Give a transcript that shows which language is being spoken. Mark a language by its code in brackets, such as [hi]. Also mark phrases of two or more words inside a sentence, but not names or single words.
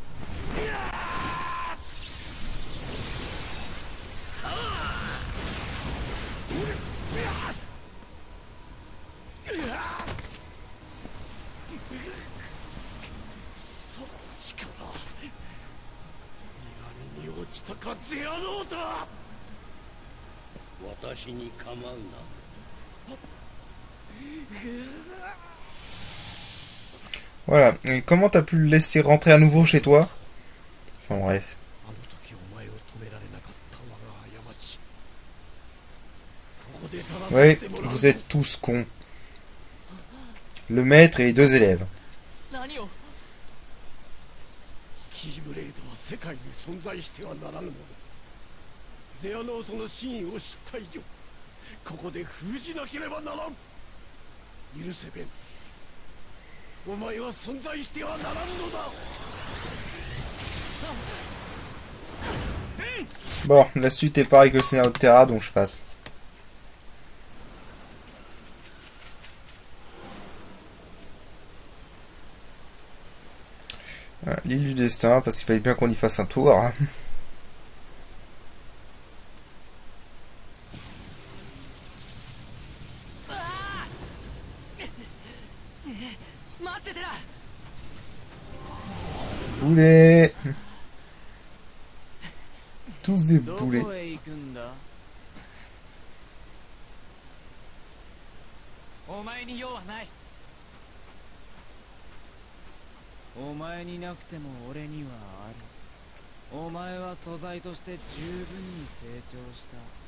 [ja] その力、闇に落ちたかゼアノータ。私に構うな。 [fr] Voilà. Et comment t'as pu le laisser rentrer à nouveau chez toi? Enfin bref. Oui, vous êtes tous cons. Le maître et les deux élèves. [ja] キーブレードは世界に存在してはならぬもの。ゼアノートの真意を知った以上、ここで封じなければならん。許せベン。お前は存在してはならんのだ。 [fr] Bon, la suite est pareille que le scénario de Terra, donc je passe. L'île du destin, parce qu'il fallait bien qu'on y fasse un tour. Hein. Boulets. Tous des boulets. [ja] お前に用はない。お前になくても俺にはある。お前は素材として十分に成長した。